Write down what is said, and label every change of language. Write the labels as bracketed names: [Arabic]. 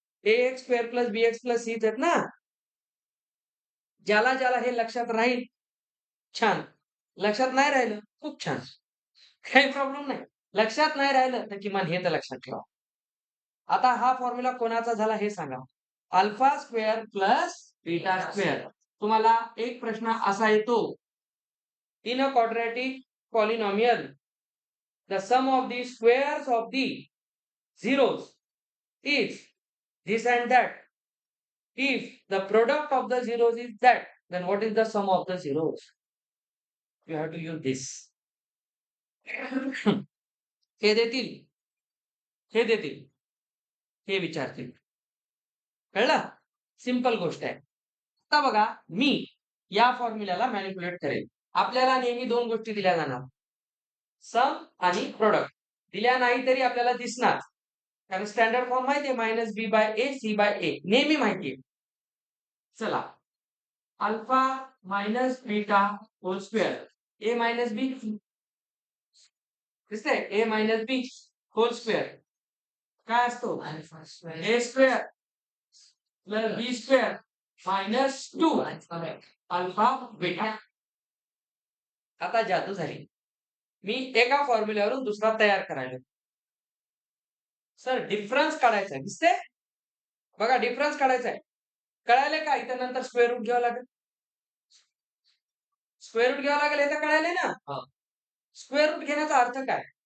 [Marathi] ax square plus bx plus c आहेत ना. ज्याला ज्याला हे लक्षात राहील छान. लक्षात नाही राहिलं खूप छान. काही प्रॉब्लेम नाही. लक्षात नाही राहिलं तर किमान हे तर लक्षात ठेवा. आता हा फॉर्म्युला कोणाचा झाला हे सांगा. Alpha square plus beta square. तुम्हाला एक प्रश्न असा येतो. [English] In a quadratic polynomial the sum of the squares of the zeros is this and that. If the product of the zeros is that, then what is the sum of the zeros? You have to use this. [Marathi] हे देतील, हे देतील, हे विचारतील. कळलं? Simple गोष्ट आहे. आता बघा मी या फॉर्म्युल्याला मॅनिप्युलेट करेल. आपल्याला नेहमी दोन गोष्टी दिल्या जाणार. सम आणि प्रोडक्ट. दिल्या नाही तरी आपल्याला दिसणार. कारण स्टँडर्ड फॉर्म माहिती आहे -b/a c/a नेहमी माहिती आहे. चला alpha minus beta hole square ए मायनस बी दिसतंय ए मायनस बी होल स्क्वेअर काय असतो ए स्क्वेअर प्लस बी स्क्वेअर -2 अल्फा बीटा. आता जादू झाली. मी एका फॉर्म्युल्यावरून दुसरा तयार करायला. सर डिफरन्स काढायचा आहे दिसते बघा डिफरन्स काढायचा आहे. कळाले का? इथं नंतर स्क्वेअर रूट घ्यावं लागेल. स्क्वेअर रूट घ्यावं लागेल हे तर कळाले ना. स्क्वेअर रूट घेण्याचा अर्थ काय?